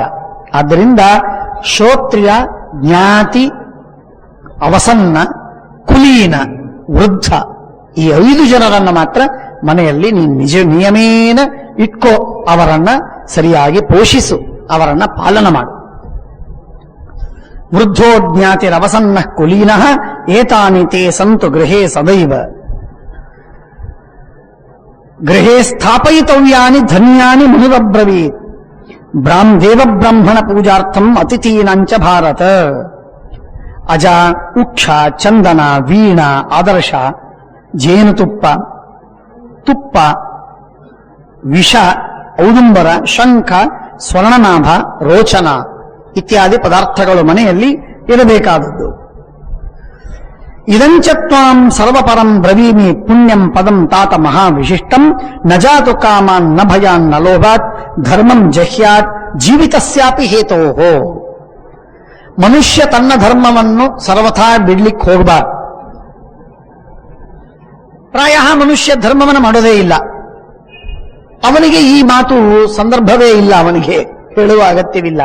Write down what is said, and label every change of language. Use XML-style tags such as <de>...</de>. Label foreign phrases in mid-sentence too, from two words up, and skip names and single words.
<kn>ಆದ್ದರಿಂದ ಶ್ರೋತ್ರಿಯ, ಜ್ಞಾತಿ, ಅವಸನ್ನ, ಕುಲೀನ, ವೃದ್ಧ, ಈ 5 ಜನರನ್ನ ಮಾತ್ರ ಮನೆಯಲ್ಲಿ ನೀನು ನಿಯಮೇನ ಇಟ್ಕೋ. ಅವರನ್ನ ಸರಿಯಾಗಿ ಪೋಷಿಸು, ಅವರನ್ನ ಪಾಲನ ಮಾಡು.</kn> <sa>ವೃದ್ಧೋ ಜ್ಞಾತಿರವಸನ್ನ ಕುಲೀನಃ ಏತಾನಿ ತೇ ಸಂತು ಗೃಹೇ ಸದೈವ. ಗೃಹೇ ಸ್ಥಾಪಯಿತವ್ಯಾನಿ ಧನ್ಯಾನಿ ಮುನಿರಬ್ರವೀತ್. ದೇವಬ್ರಾಹ್ಮಣ ಪೂಜಾರ್ಥಂ ಅತಿಥೀನಾಂಚ ಭಾರತ.</sa> <kn>ಅಜ, ಉಕ್ಷ, ಚಂದನ, ವೀಣ, ಆದರ್ಶ, ಜೇನುತುಪ್ಪ, ತುಪ್ಪ, ವಿಷ, ಔದುಂಬರ, ಶಂಖ, ಸ್ವರ್ಣನಾಭ, ರೋಚನ ಇತ್ಯಾದಿ ಪದಾರ್ಥಗಳು ಮನೆಯಲ್ಲಿ ಇರಬೇಕಾದದ್ದು.</kn> <sa>ಇದಂಚ ತ್ವಾಂ ಸರ್ವಪರಂ ಬ್ರವೀಮಿ ಪುಣ್ಯಂ ಪದಂ ತಾತ ಮಹಾವಿಶಿಷ್ಟಂ ನ ಜಾತು ಕಾಮಾನ್ ನ ಭಯಾನ್ ನ ಲೋಭಾತ್ ಧರ್ಮಂ ಜಹ್ಯಾತ್ ಜೀವಿತಸ್ಯಾಪಿ ಹೇತೋಹೋ.</sa> <kn>ಮನುಷ್ಯ ತನ್ನ ಧರ್ಮವನ್ನು ಸರ್ವಥಾ ಬಿಡ್ಲಿಕ್ಕೆ ಹೋಗಬಾರ್ದು. ಪ್ರಾಯ ಮನುಷ್ಯ ಧರ್ಮವನ್ನು ಮಾಡೋದೇ ಇಲ್ಲ. ಅವನಿಗೆ ಈ ಮಾತು ಸಂದರ್ಭವೇ ಇಲ್ಲ, ಅವನಿಗೆ ಹೇಳುವ ಅಗತ್ಯವಿಲ್ಲ.</kn>